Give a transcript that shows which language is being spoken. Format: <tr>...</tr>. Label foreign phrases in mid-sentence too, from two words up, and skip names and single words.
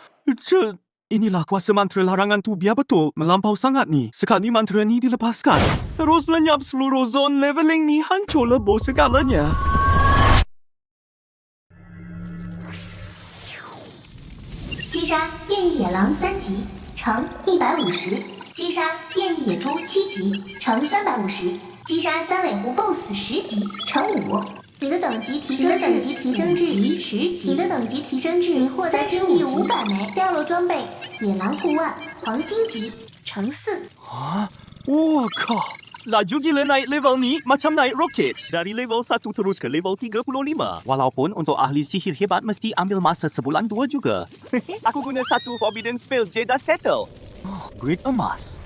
<ms>Inilah kuasa mantra larangan tu biar betul melampau sangat ni. Sekali mantra ni dilepaskan, terus lenyap seluruh zon leveling ni, hancur lebur segalanya.</ms> <zh>击杀变异野狼3级乘150，击杀变异野猪7级乘350，击杀三尾狐 BOSS 10级乘5。你的等级提升至10级，你的等级提升至你获得金币500枚，掉落装备野狼护腕黄金级乘4。</zh> <ms>Wah kau, laju gila naik level ni macam naik roket. Dari level 1 terus ke level 35. Walaupun untuk ahli sihir hebat mesti ambil masa sebulan 2 juga. Aku guna satu</ms> <en>Forbidden Spell</en> <ms>je dah settle. Grid emas.</ms>